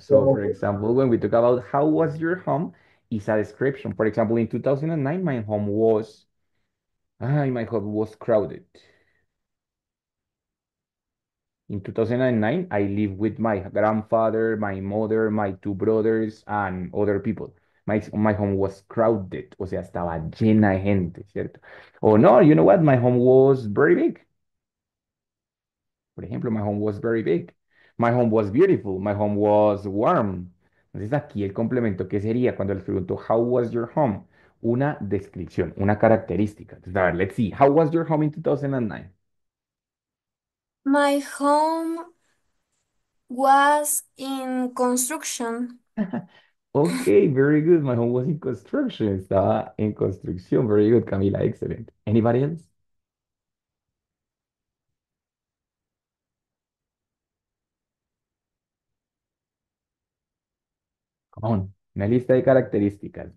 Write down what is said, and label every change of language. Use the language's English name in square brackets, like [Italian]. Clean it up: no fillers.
[English] So, for example, when we talk about how was your home, it's a description. For example, in 2009, my home was crowded. In 2009, I lived with my grandfather, my mother, my two brothers, and other people. My home was crowded, [Spanish] o sea, estaba llena de gente, ¿cierto? [English] Oh, no, you know what? My home was very big. [Spanish] Por ejemplo, [English] my home was very big. My home was beautiful. My home was warm. [Spanish] Entonces, aquí el complemento, ¿qué sería cuando les pregunto, [English] how was your home? [Spanish] Una descripción, una característica. Entonces, a ver, [English] let's see. How was your home in 2009? My home was in construction. Okay, very good. My home was in construction. [Spanish] Estaba en construcción. [English] Very good, Camila. Excellent. Anybody else? Come on. [Spanish] Una lista de características.